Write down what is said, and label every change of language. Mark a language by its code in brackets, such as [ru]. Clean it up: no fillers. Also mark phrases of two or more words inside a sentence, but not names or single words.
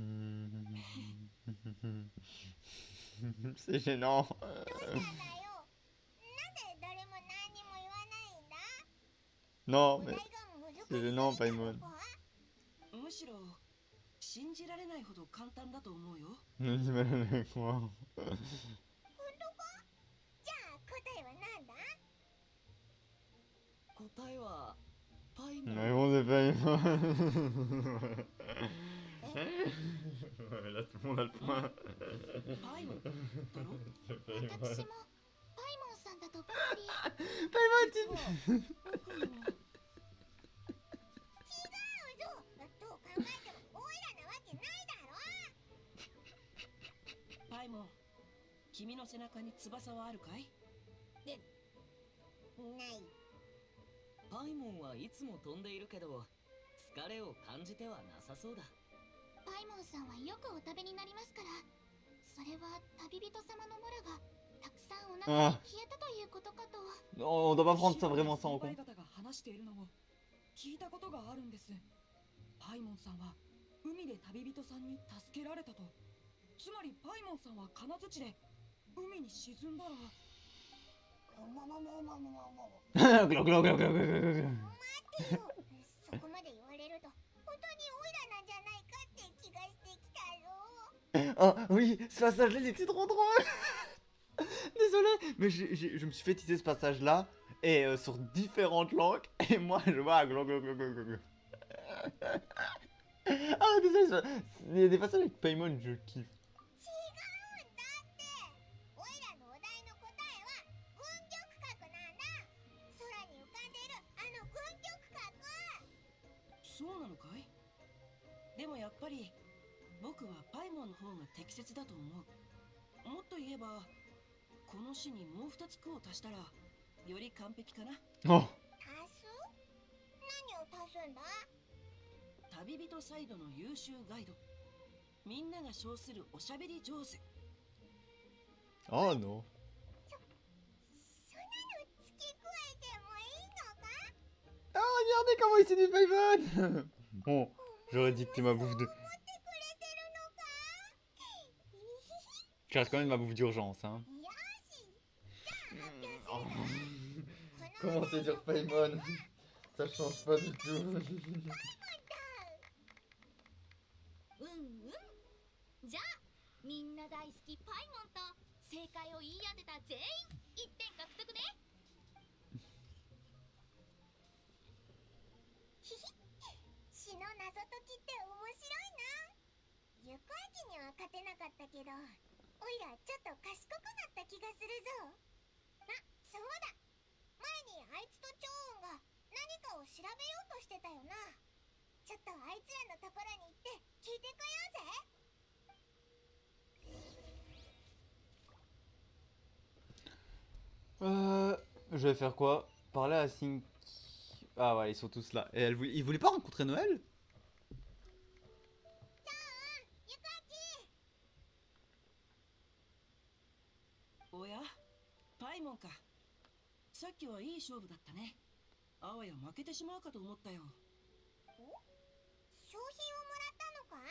[fr] C'est gênant. [ja] どうしたんだよ。なんで誰も何にも言わないんだ。 [fr] Non, [ja] お [fr] mais [ja] 題が難しす [fr] c'est [ja] ぎ [fr] gênant, [ja] た [fr] Paimon. [ja] のか。むしろ信じられないほど簡単だと思うよ。 [fr] Ne dis mal avec moi. [ja] 本当か？じゃあ答えはなんだ？答えはパイモン。 [fr] Mais bon, c'est Paimon. Là, tout le monde a le point. [ja] パイモンだろ。私もパイモンさんだとばかり。 [fr] Paimon, [ja] 実は僕もどう考えてもオイラなわけないだろ。パイモン、君の背中に翼はあるかい？ない。パイモンはいつも飛んでいるけど疲れを感じてはなさそうだ。パイモンさんはよくお食べになりますから、それは旅人様のモラがたくさんお腹に消えたということかと。 [fr] Non, on doit pas prendre ça vraiment ça en [ja] 先輩 [fr] compte. [ja] 方が話しているのを聞いたことがあるんです。パイモンさんは海で旅人さんに助けられたと。つまりパイモンさんは金槌で海に沈んだら。 Glou, glou, glou, glou, glou, glou. 待てよ、そこまで言われると本当にオイラなんじゃないかって気がしてきたぞ。 [fr] Ah oui, ce passage-là, il était trop drôle. Désolé, mais je me suis fait teaser ce passage-là et sur différentes langues et moi je vois glou, glou, glou, glou, glou. Ah désolé, il y a des passages avec Paimon, je kiffe. [ja] 違うんだって。オイラのお題の答えは軍玉閣なんだ。空に浮かんでいるあの軍玉閣。そうなのかい？でもやっぱり僕はパイモンの方が適切だと思う。もっと言えばこの詩にもう2つ句を足したらより完璧かな。 [fr] Oh. [ja] 足す？何を足すんだ？旅人サイドの優秀ガイド、みんなが称するおしゃべり上手。 [fr] Oh non. [ja] そんなの付け加えてもいいのか？ [fr] Ah regardez comment il séduit Paimon. Bon, j'aurais dit que t'es ma bouffe de... [ja] 思ってくれてるのか？ [fr] Je reste quand même ma bouffe d'urgence, hein. [ja] よし、じゃあ発表するぞ。 [fr] Comment séduire Paimon? Ça change pas du tout. [ja] じゃあみんな大好きパイモンと正解を言い当てた全員1点獲得ね。ひひ、詩の謎解きって面白いな。ゆこあきには勝てなかったけど、おいらちょっと賢くなった気がするぞ。あ、そうだ、前にあいつとチョウンが何かを調べようとしてたよな。ちょっとあいつらのところに行って聞いてこようぜ。 [fr] Je vais faire quoi? Parler à Sink... Ah ouais, ils sont tous là. Et ils voulaient pas rencontrer Noël? [ja] おや、パイモンか。さっきはいい勝負だったね。あわや負けてしまうかと思ったよ。商品をもらったのか？